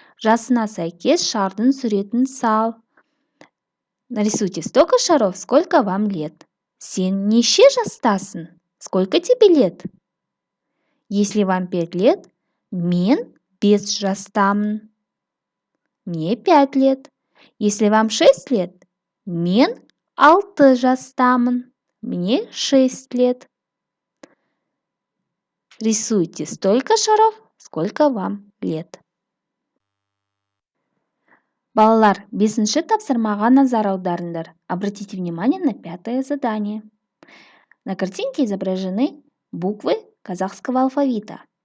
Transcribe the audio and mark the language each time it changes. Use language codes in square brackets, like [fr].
[kk] Жасына сәйкес шардың суретін сал. [ru] Нарисуйте столько шаров, сколько вам лет. [kk] Сен неше жастасың? [ru] Сколько тебе лет? Если вам 5 лет, [kk] мен 5 жастамын. [ru] Мне 5 лет. Если вам 6 лет, [kk] мен 6 жастамын. [ru] Мне 6 лет. Рисуйте столько шаров, сколько вам лет. [kk] Балалар, 5-ші тапсырмаға назар аударыңдар. [ru] Обратите внимание на 5-е задание. На картинке изображены буквы казахского алфавита.